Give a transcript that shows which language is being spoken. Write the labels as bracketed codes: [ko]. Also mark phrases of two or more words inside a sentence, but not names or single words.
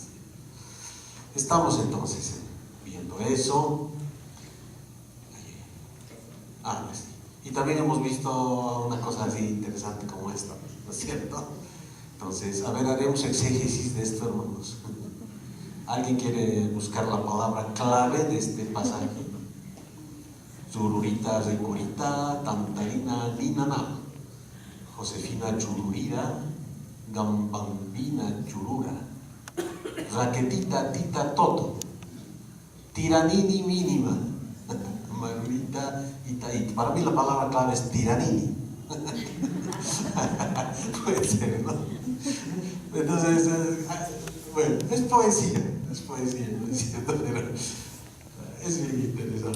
[es] Estamos entonces viendo eso. Sí. Y también hemos visto una cosa así interesante como esta, ¿no es cierto? Entonces, a ver, haremos exégesis de esto, hermanos. ¿Alguien quiere buscar la palabra clave de este pasaje? Zururita, recurita, tantarina, ninana. Josefina chururira, gambambina churura. Raquetita, tita, toto. Tiranini mínima. Marita, itaí. Para mí la palabra clave es tiranini. Puede ser, ¿no? Entonces, bueno, es poesía, ¿no es cierto? Pero es bien interesante.